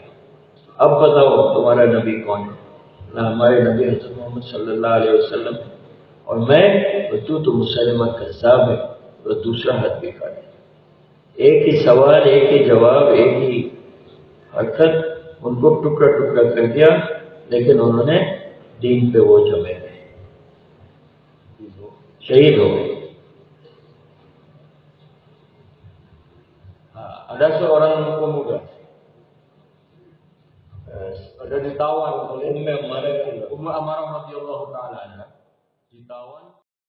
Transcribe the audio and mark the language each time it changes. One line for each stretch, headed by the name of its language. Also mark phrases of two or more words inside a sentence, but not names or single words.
Hindi: अब बताओ तुम्हारा नबी कौन है। ना हमारे नबी हज़रत मोहम्मद
Arabic: صلى الله عليه وسلم
Hindi: है और मैं तो मुसैलमा कज़्ज़ाब है। तो दूसरा हाथ भी काट दिया। एक ही सवाल, एक ही जवाब, एक ही हरकत, उनको टुकड़ा टुकड़ा कर दिया, लेकिन उन्होंने दीन पे वो जमे रहे, शहीद हो गए।
Indonesian: Ada seorang pemuda ada ditawan oleh Ummu Ammarah
Arabic: رضي الله تعالى عنها,
Indonesian: ditawan